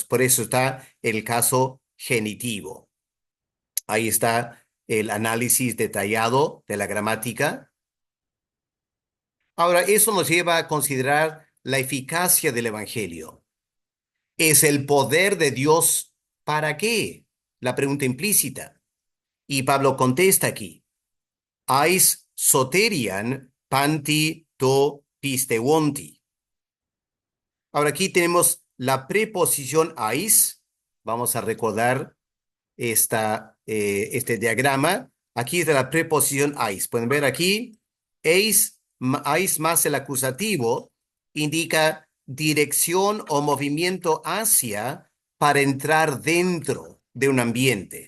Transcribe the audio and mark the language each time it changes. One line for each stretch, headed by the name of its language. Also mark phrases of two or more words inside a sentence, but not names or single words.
Spanish: Por eso está el caso genitivo. Ahí está el análisis detallado de la gramática. Ahora, eso nos lleva a considerar la eficacia del Evangelio. ¿Es el poder de Dios para qué? La pregunta implícita. Y Pablo contesta aquí.
Greek: εἰς σωτηρίαν παντὶ τῷ πιστεύοντι.
Spanish: Ahora aquí tenemos la preposición ais. Vamos a recordar este diagrama. Aquí está la preposición ais. Pueden ver aquí, ais más el acusativo indica dirección o movimiento hacia para entrar dentro de un ambiente.